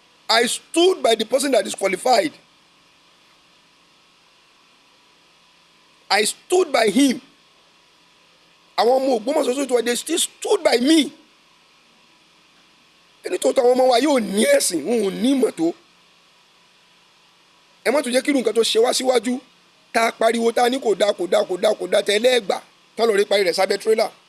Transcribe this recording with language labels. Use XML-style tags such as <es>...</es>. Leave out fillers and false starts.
<en>I stood by the person that is qualified. I stood by him.</en> <yo>Àwọn ọmọ Ògbómọ̀ṣọ́ sójú wa,</yo> <en>they still stood by me.</en> <yo>Ẹni tó tọ́ àwọn ọmọ wa yóò ní ẹ̀sìn, wọn ò ní ìmọ̀ tó. Ẹ má tún jẹ́ kí irú nǹkan tó ṣe wá síwájú tá a pariwo tá a ní kò dá tẹ́lẹ̀ ẹ̀gbà tá lọ́ọ́ rí parí rẹ̀ sábẹ́ tírélà.</yo>